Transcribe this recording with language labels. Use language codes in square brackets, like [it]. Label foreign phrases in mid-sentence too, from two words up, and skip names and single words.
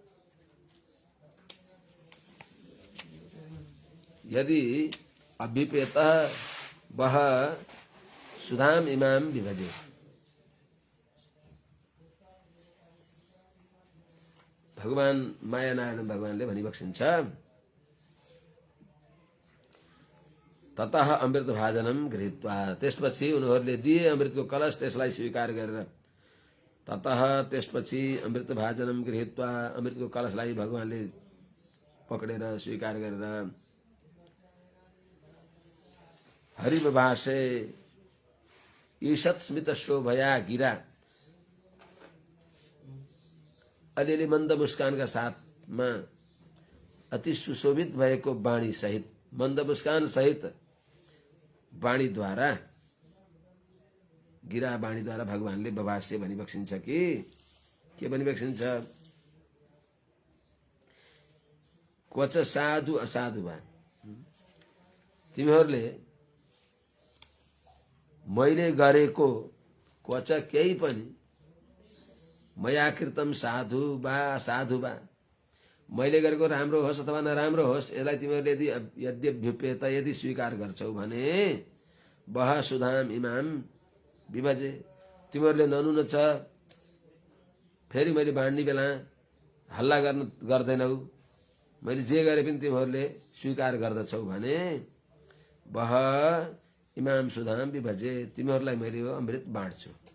[sa] यदि अभ्युपेतः वह सुधाम इमाम विभजे। [ne] भगवान मायानारायण भगवानले भनिबक्सिन्छ [sa] ततः अमृत भाजनम गृहीत्वा, [ne] त्यसपछि उनीहरूले दिए अमृतको कलश, त्यसलाई स्वीकार गरेर ततः त्यसपछि [sa] अमृत भाजनम गृहीत्वा, [ne] अमृतको कलशलाई भगवानले पक्रेर स्वीकार गरेर [sa] हरिबभाषे ईषत् स्मित शोभया गिरा, [ne] अलिअलि मन्द मुस्कानका साथमा अति सुशोभित भएको वाणी सहित, मन्द मुस्कान सहित वाणीद्वारा, गिरा वाणीद्वारा भगवानले बभाष्य भनिबक्सिन्छ कि के भनिबक्सिन्छ। [sa] क्वच साधु असाधु वा, [ne] तिमीहरूले मैले गरेको क्वच केही पनि, [sa] मया कृतम साधु वा साधु वा, [ne] मैले गरेको राम्रो होस् अथवा नराम्रो होस्, यसलाई तिमीहरूले यदि यद्यभ्युपेत यदि स्वीकार गर्छौ भने [sa] वह सुधाम इमाम [ne] विभजे, तिमीहरूले ननुन छ फेरि मैले बाँड्ने बेला हल्ला गर्दैनौ, मैले जे गरे पनि तिमीहरूले स्वीकार गर्दछौ भने [sa] बह इमाम सुधाम विभजे, [ne] तिमीहरूलाई मैले यो अमृत बाँड्छु।